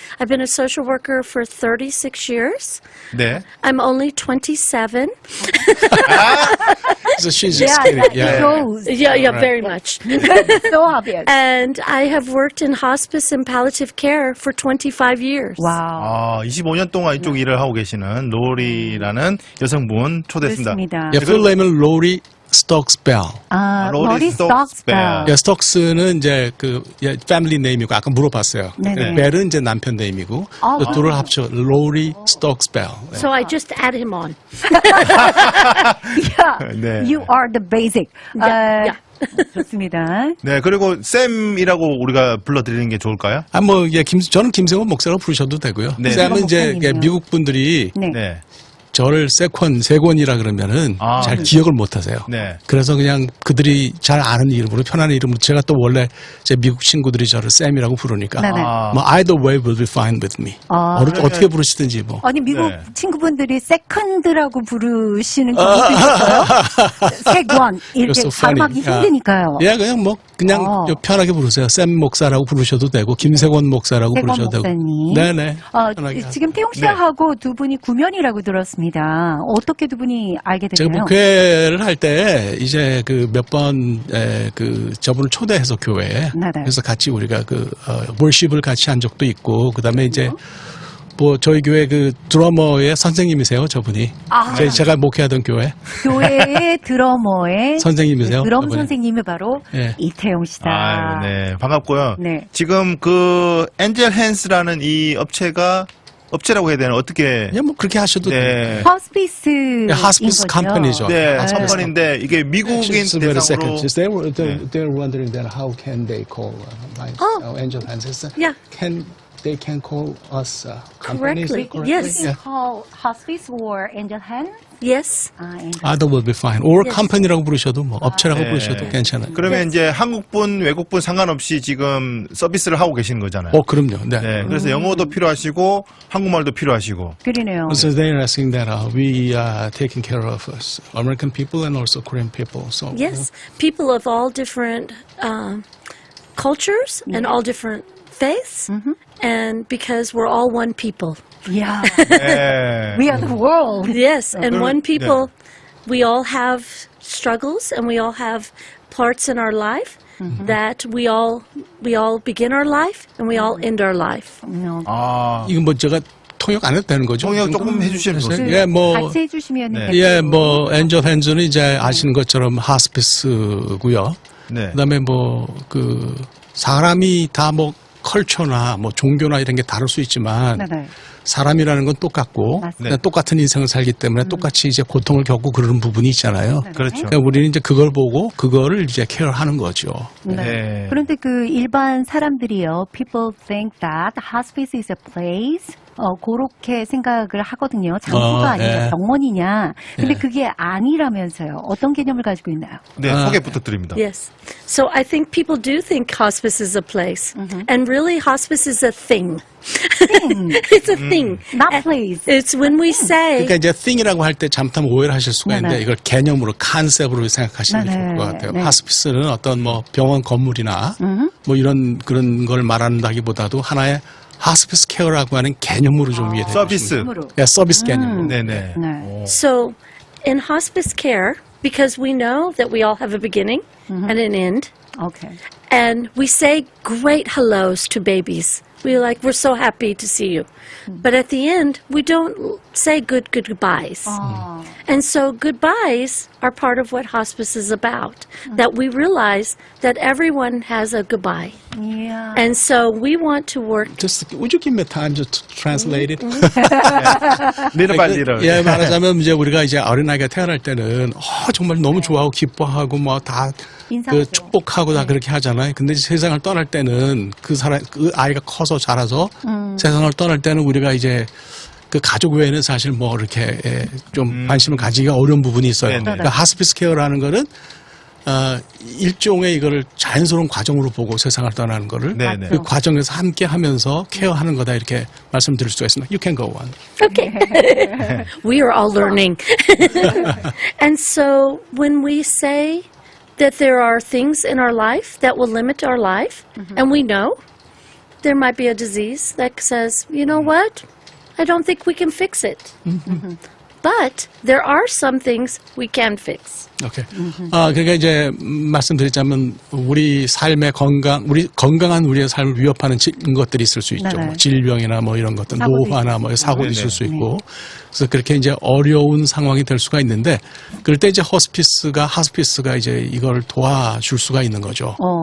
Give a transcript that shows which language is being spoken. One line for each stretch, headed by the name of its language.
English: I've been a social worker for 36 years.
Korean: 네.
English: I'm only 27. So she's just kidding. It shows. Yeah, Right. very much. So obvious. And I have worked in hospice and palliative care for 25 years.
Korean: 와우. 25년 동안 이쪽 일을 하고 계시는 로리라는 여성분 초대했습니다. 그렇습니다. Yeah, full name은 Lori Stokes Bell. 로리 스톡스 벨. 예, 스톡스는 이제 그 패밀리 네임이고 아까 물어봤어요. 네네. 벨은 이제 남편 네임이고 아, 또 둘을 합쳐 Lori Stokes Bell. 예.
English: So I just add him on. Yeah,
Korean: 네.
English: you are the basic. Yeah.
Korean: 좋습니다. 네, 그리고 쌤이라고 우리가 불러드리는 게 좋을까요? 뭐 예, 저는 김세건 목사라고 부르셔도 되고요. 네. 쌤은 이제 목사님이요. 미국 분들이 네. 네. 저를 세권이라 그러면은 잘 기억을 못 하세요. 네. 그래서 그냥 그들이 잘 아는 이름으로 편한 이름으로 제가 또 원래 제 미국 친구들이 저를 쌤이라고 부르니까 네네.
English: 뭐 either way will be fine with me.
Korean: 어떻게 부르시든지 뭐. 아니 미국 네. 친구분들이 세컨드라고 부르시는 경우도 있어요. 세권 이렇게
English: You're so funny.
Korean: 발음하기 힘드니까요. 예, 그냥 뭐 그냥 편하게 부르세요. 쌤 목사라고 부르셔도 되고 김세권 목사라고 세권 부르셔도 되고. 목사님. 네네. 지금 태용 씨하고 두 분이 구면이라고 들었습니다. 어떻게 두 분이 알게 제가 됐나요? 목회를 할 때 이제 그 몇 번 그 저분을 초대해서 교회에 네네. 그래서 같이 우리가 그 월십을 같이 한 적도 있고 그다음에 이제 뭐 저희 교회 그 드러머의 선생님이세요 저분이 제가 목회하던 교회 교회의 드러머의 선생님이세요. 드럼 저분이. 선생님이 바로 예. 이태용 씨다. 아유, 네. 반갑고요. 네. 지금 그 엔젤 핸스라는 이 업체라고 해야 되나? 어떻게? 그냥 뭐 그렇게 하셔도 돼요. 네. 허스피스 하스피스 컴퍼니죠. 네, 아, 컴퍼니인데 이게 미국인
English: Just wait a second.
Korean: 대상으로
English: Just they're wondering that how can they call my Angel Hands? Yeah. They can call us companies Correctly. Yes. Yeah. call hospice or angel hand? Yes. angel. Either will be fine. Or Yes.
Korean: company라고 부르셔도 뭐 업체라고 네. 부르셔도 괜찮아요. 그러면 이제 한국분, 외국분 상관없이 지금 서비스를 하고 계시는 거잖아요. 그럼요. 네. 네, 그래서 영어도 필요하시고 한국말도 필요하시고. 그러네요.
English: So they're asking that we are taking care of us, American people and also Korean people. So Yes. People of all different cultures and all different faiths. And because we're all one people. Yeah.
Korean: 네.
English: We are the world. Yes, and one yeah. people, we all have struggles and we all have parts in our life that we all begin our life and we all end our life.
Korean: 이건 뭐 제가 통역 안 해도 되는 거죠? 통역 조금 해주시면 좋습니다. 예, 뭐 같이 해주시면 네. 예, 뭐 엔젤 핸즈는 이제 아시는 것처럼 하스피스고요. 네. 그다음에 뭐 그 사람이 다 뭐 컬처나 뭐 종교나 이런 게 다를 수 있지만 네네. 사람이라는 건 똑같고 맞습니다. 똑같은 인생을 살기 때문에 똑같이 이제 고통을 겪고 그러는 부분이 있잖아요. 그렇죠. 그러니까 우리는 이제 그걸 보고 그거를 이제 케어하는 거죠. 네.
English: 그런데 그 일반 사람들이요, people think that hospice is a place.
Korean: 그렇게 생각을 하거든요. 장소가 아니냐, 예. 병원이냐. 근데 그게 아니라면서요. 어떤 개념을 가지고 있나요? 네, 소개 부탁드립니다.
English: Yes. So I think people do think hospice is a place. And really, hospice is a thing. It's a thing. Not place. It's when we say,
Korean: 그러니까 이제 thing이라고 할 때 잘못하면 오해를 하실 수가 네네. 있는데 이걸 개념으로 컨셉으로 생각하시는 게 좋을 것 같아요. 네. 하스피스는 어떤 뭐 병원 건물이나 뭐 이런 그런 걸 말한다기보다도 하나의 하스피스 케어라고 하는 개념으로 좀 이해해 서비스. 예, 서비스 개념. 네네. 네.
English: so in hospice care, because we know that we all have a beginning and an end, Okay. and we say great hellos to babies we're so happy to see you. But at the end, we don't say goodbyes. And so goodbyes are part of what hospice is about, that we realize that everyone has a goodbye. Yeah. And so we want to work. Just would you give me time to translate it? little by little.
Korean: 예, 말하자면 이제 우리가 이제 어린아이가 태어날 때는 정말 너무 좋아하고 기뻐하고 뭐 다 인사하죠. 그 축복하고 다 그렇게 하잖아요. 근데 이제 세상을 떠날 때는 그 아이가 커서 자라서 세상을 떠날 때는 우리가 이제 그 가족 외에는 사실 뭐 이렇게 좀 관심을 가지기가 어려운 부분이 있어요. 네네. 그러니까 하스피스 케어라는 거는 일종의 이거를 자연스러운 과정으로 보고 세상을 떠나는 거를 네네. 그 과정에서 함께 하면서 케어하는 거다 이렇게 말씀드릴 수가 있습니다.
English: You can go on. Okay. We are all learning. And so when we say that there are things in our life that will limit our life, and we know there might be a disease that says, you know what? I don't think we can fix it. But there are some things we can fix.
Korean: 오케이. 그러니까 이제 말씀드리자면 우리 삶의 건강한 우리의 삶을 위협하는 것들이 있을 수 있죠. 네네. 뭐 질병이나 뭐 이런 것들, 사고도 노화나 뭐 사고도 네네. 있을 수 있고. 그래서 그렇게 이제 어려운 상황이 될 수가 있는데 그럴 때 이제 하스피스가 이제 이걸 도와줄 수가 있는 거죠.